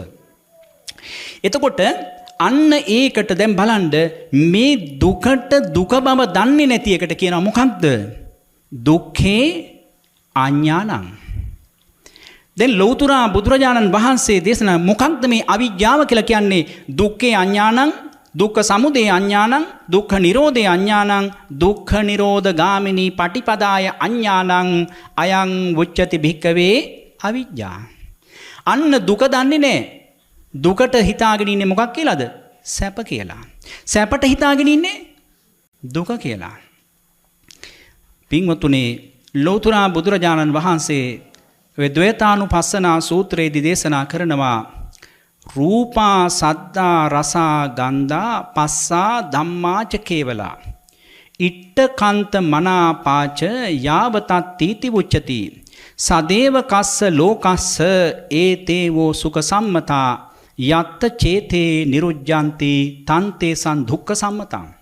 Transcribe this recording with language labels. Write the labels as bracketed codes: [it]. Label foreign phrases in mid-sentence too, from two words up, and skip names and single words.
[si] එතකොට අන්න ඒකට දැන් බලන්න මේ දුකට දුක බව දන්නේ නැති එකට කියනවා මොකක්ද? [pi] දුක්ඛේ අඥානං. [si] දැන් ලෞතර බුදුරජාණන් වහන්සේ දේශනා මොකක්ද මේ අවිජ්ජාව කියලා කියන්නේ? [pi] දුක්ඛේ අඥානං, දුක්ඛ සමුදය අඥානං, දුක්ඛ නිරෝධේ අඥානං, දුක්ඛ නිරෝධ ගාමිනී පටිපදාය අඥානං අයං උච්චති භික්ඛවේ අවිජ්ජා. [si] අන්න දුක දන්නේ නැහැ. දුකට හිතාගෙන ඉන්නේ මොකක් කියලාද? සැප කියලා. සැපට හිතාගෙන ඉන්නේ දුක කියලා. පින්වතුනි ලෞතර බුදුරජාණන් වහන්සේ ද්වේතානුපස්සනා සූත්‍රයේදී දේශනා කරනවා [pi] රූපා සද්දා රසා ගන්ධා පස්සා ධම්මාච කේවලා ඉට්ඨ කන්ත මනාපාච යාවතත් තීති උච්චති සදේව කස්ස ලෝකස්ස ඒතේවෝ සුඛ සම්මතා යත්ත චේතේ නිරුජ්ජන්ති තන්තේ සන් දුක්ඛ සම්මතං.